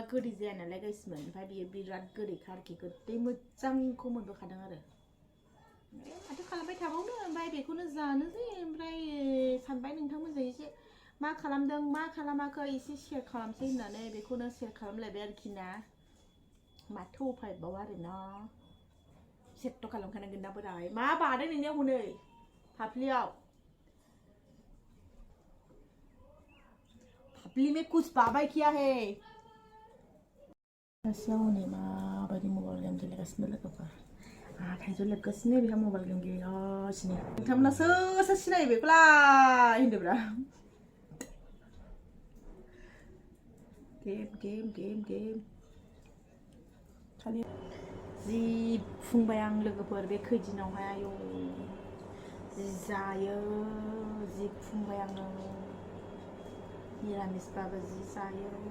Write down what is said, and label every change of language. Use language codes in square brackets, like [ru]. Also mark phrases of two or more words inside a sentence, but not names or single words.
[brx] गोदै जाया नालाय गाइसमोन ओमफ्राय बियो बिराद गोदैखा आरोखि गोदै मोजांखौ मोनबोखादों आरो माथो खालामबाय थाबावनो ओमफ्राय बेखौनो जानोसै ओमफ्राय सानबाय नोंथांमोनजों एसे मा खालामदों मा खालामाखै एसे शेयार खालामसै होननानै बेखौनो शेयार खालामलायबाय आरोखि ना माथो उफायबाव आरोना सेट' खालामखानांगोन ना बोराय मा बादों नोंनियाव हनै फाफ्लियाव फाफ्ली [hi] में कुछ [brx] बाबाय [hi] किया है [brx] सासेयाव हनै माबायदि मबाइल गेम गेलेगासिनो लोगोफोर थाइजौ लेबगासिनो बेहा मबाइल गेम गेलेगासिनो नोंथांमोना सोर सोर सिनायो बेखौलाय होनदोब्रा गेम गेम गेम गेम खालि जि फुंबाय आं लोगोफोर बे खैदिनावहाय आयौ जि जायो जि फुंबाय आङो निरामिसबाबो जि जायो